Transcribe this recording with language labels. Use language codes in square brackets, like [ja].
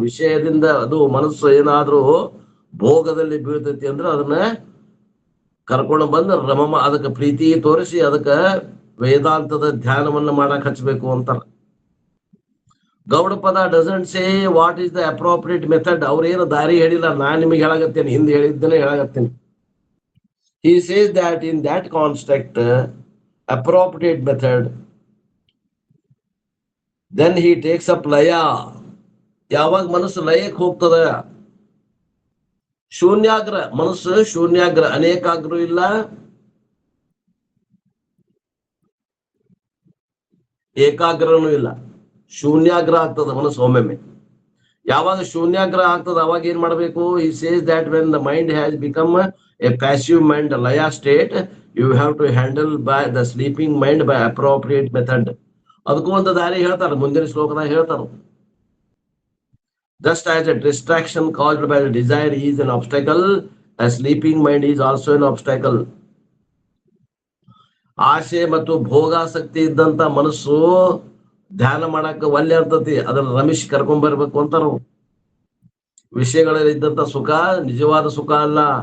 [kn] ವಿಷಯದಿಂದ ಅದು ಮನಸ್ಸು ಏನಾದ್ರೂ ಭೋಗದಲ್ಲಿ ಬೀಳ್ತೈತಿ ಅಂದ್ರೆ ಅದನ್ನ ಕರ್ಕೊಂಡು ಬಂದು ಅದಕ್ಕೆ ಪ್ರೀತಿ ತೋರಿಸಿ ಅದಕ್ಕೆ ವೇದಾಂತದ ಧ್ಯಾನವನ್ನ ಮಾಡಕ್ ಹಚ್ಬೇಕು ಅಂತಾರ. ಗೌಡಪದ [en] Doesn't say what is the appropriate method. [kn] ಅವ್ರೇನು ದಾರಿ ಹೇಳಿಲ್ಲ, ನಾನ್ ನಿಮಗೆ ಹೇಳಾಗತ್ತೇನೆ, ಹಿಂದೆ ಹೇಳಿದ್ದನೆ ಹೇಳಾಗತ್ತೇನೆ. [en] He says that in that construct, appropriate method, then he takes up laya. [kn] ಯಾವಾಗ ಮನಸ್ಸು ಲಯಕ್ಕೆ ಹೋಗ್ತದ, ಶೂನ್ಯಾಗ್ರ ಮನಸ್ಸು, ಶೂನ್ಯಾಗ್ರ, ಅನೇಕಾಗ್ರ ಇಲ್ಲ, ಏಕಾಗ್ರನೂ ಇಲ್ಲ, ಶೂನ್ಯಾಗ್ರ ಆಗ್ತದ ಮನಸ್ಸು ಒಮ್ಮೆಮ್ಮೆ. ಯಾವಾಗ ಶೂನ್ಯಾಗ್ರ ಆಗ್ತದ ಅವಾಗ ಏನ್ ಮಾಡ್ಬೇಕು? [en] He says that when the mind has become a passive mind, laya state, you have to handle by the sleeping mind by appropriate method. [kn] ಅದಕ್ಕೂ ಒಂದು ದಾರಿ ಹೇಳ್ತಾರೆ, ಮುಂದಿನ ಶ್ಲೋಕದಾಗ ಹೇಳ್ತಾರೆ. [en] Just as a distraction caused by the desire is an obstacle, a sleeping mind is also an obstacle. [kn] ಆಸೆ ಮತ್ತು ಭೋಗಾಸಕ್ತಿ ಇದ್ದಂತ ಮನಸ್ಸು ಧ್ಯಾನ ಮಾಡಕ್ಕೆ ಒಲ್ಲೆ ಇರ್ತತಿ, ಅದನ್ನ ರಮೇಶ್ ಕರ್ಕೊಂಡ್ ಬರ್ಬೇಕು ಅಂತಾರ. ವಿಷಯಗಳಲ್ಲಿ ಇದ್ದಂತ ಸುಖ ನಿಜವಾದ ಸುಖ ಅಲ್ಲ.